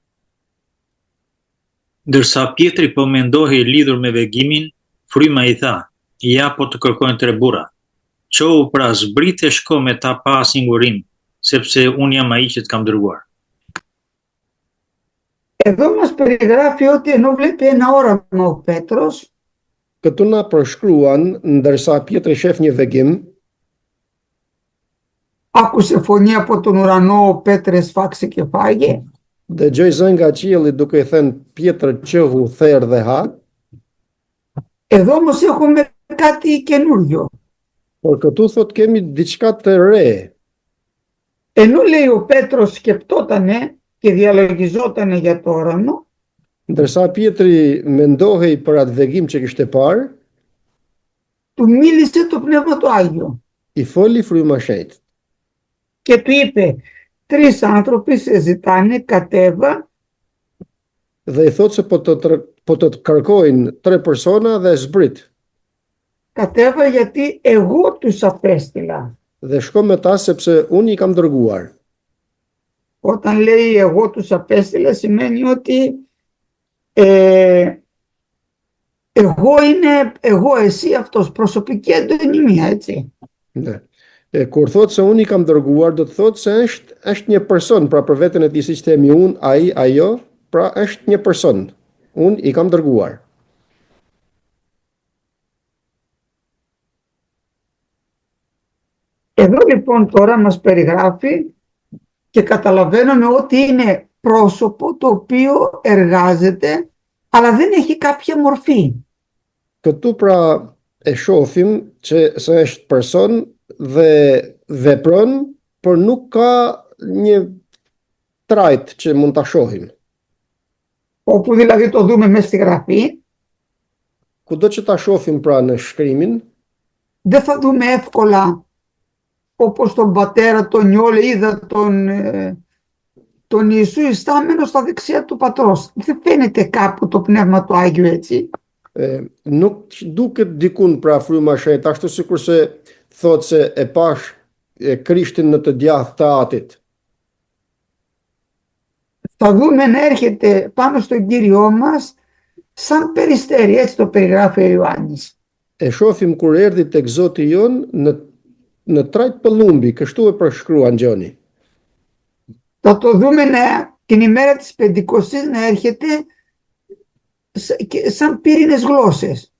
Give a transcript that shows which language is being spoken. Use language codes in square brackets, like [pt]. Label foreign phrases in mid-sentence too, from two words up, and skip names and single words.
[sq] Ndërsa Pietri po mendohej lidhur me vegimin, fryma i tha: "Ja po të kërkojnë 3 burra. Qohu pra zbrit e shko me ta pa singurim, sepse unë jam ai që të kam dërguar." [el] Εδώ μας περιγράφει ότι ενώ βλέπει ένα όραμα ο Πέτρος, [sq] Këtu na përshkruan, ndërsa Pietri shef një vegim, [el] άκουσε φωνή από τον ουρανό, ο Πέτρε σφάξε και φάγε. [sq] dëgjoj zëng nga qielli duke i thënë Pietër qëhu therë dhe ha, [el] Εδώ όμως έχουμε κάτι καινούριο. [sq] por këtu thot kemi diçka të re. [el] Ενώ λέει ο Πέτρος σκεπτότανε και διαλογιζότανε για το όραμο, [sq] Ndërsa Pietri mendohej për atë vegim që kishte parë, [el] του μίλησε το Πνεύμα το Άγιο [sq] i foli fryma shenjtë. [el] και του είπε 3 άνθρωποι σε ζητάνε, κατέβα [sq] Dhe i thot se po të kërkojnë 3 persona dhe zbrit. [el] κατέβα γιατί εγώ τους απέστειλα. [sq] Dhe shko me ta sepse unë i kam dërguar. [el] Όταν λέει εγώ τους απέστειλα σημαίνει ότι εγώ, εσύ, αυτός, προσωπική εντονιμία, έτσι. [sq] Ne. Kur thot se unë i kam dërguar, do të thot se është një person, pra për veten e tij siç themi unë, ai, ajo, pra është një person. Unë i kam dërguar. [el] Εδώ λοιπόν τώρα μας περιγράφει και καταλαβαίνουμε ότι είναι πρόσωπο το οποίο εργάζεται αλλά δεν έχει κάποια μορφή. [sq] Këtu pra e shohim që se është person dhe vepron, por nuk ka një trajt që mund ta shohim. [el] Όπου δηλαδή το δούμε μέσα στη γραφή, [sq] Kudo që ta shohim pra në shkrimin, [el] δεν θα δούμε εύκολα όπως τον πατέρα τον Ιόλε είδα τον Ιησού ιστάμενο στα δεξιά του πατρός. Δεν φαίνεται κάπου το Πνεύμα του Άγιο έτσι. [sq] nuk duket dikun pra fryma e shenjtë, ashtu sikurse thot se e pash Krishtin në të djathtë të Atit. [el] Θα δούμε να έρχεται πάνω στον Κύριό μας σαν περιστέρι, έτσι το περιγράφει ο Ιωάννης. [sq] E shohim kur erdhi tek Zoti jon në trajt pëllumbi, kështu e përshkruan Gjoni. [el] Θα το δούμε την ημέρα της Πεντηκοστής να έρχεται σαν πύρινες γλώσσες.